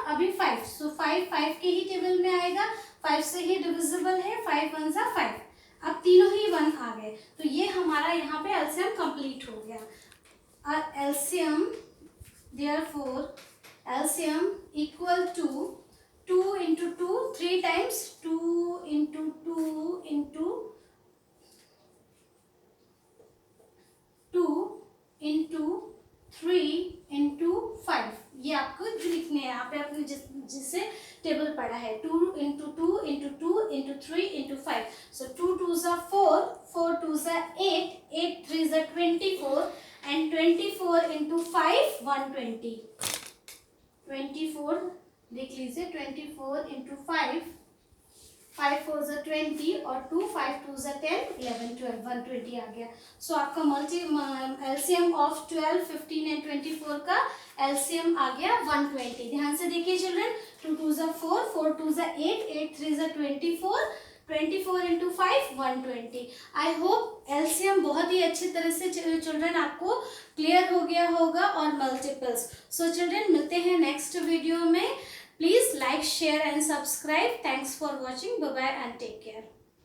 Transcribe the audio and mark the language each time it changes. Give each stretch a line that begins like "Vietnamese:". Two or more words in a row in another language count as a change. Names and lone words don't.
Hindi: अभी 5, सो 5 5 के ही टेबल में आएगा, 5 से ही डिविजिबल है, 5 1 जा 5. अब तीनों ही 1 आ गए, तो ये हमारा यहाँ पे
English: LCM complete
Hindi: हो गया.
English: और LCM, therefore LCM equal to 2 into 2 3 times, 2 into 2 into 2 into 3 into 5.
Hindi: ये आपको लिखने हैं यहाँ पे, आपने जिससे टेबल पढ़ा है.
English: 2 into 2 into 2 into 3 into 5.
Hindi: So 2 2 जा 4, 4 2 जा 8, 8 3 जा 24 and
English: 24 into 5
Hindi: 120. 24 देख लीजिए,
English: 24 into 5
Hindi: 5 4 ज़ा 20 और 2 5 2 ज़ा 10 11 12 120 आ गया। सो आपका
English: LCM of 12 15 and 24
Hindi: का एलसीएम आ गया 120। ध्यान से देखिए चिल्ड्रन, 2 2 ज़ा 4 4 2 ज़ा 8 8 3 ज़ा 24 24 इंटू 5 120।
English: I hope
Hindi: एलसीएम बहुत ही अच्छी तरह से चिल्ड्रन आपको क्लियर हो गया होगा और मल्टीपल्स। सो चिल्ड्रन मिलते हैं
English: next video
Hindi: में।
English: Please like, share and subscribe. Thanks for watching. Bye bye and take care.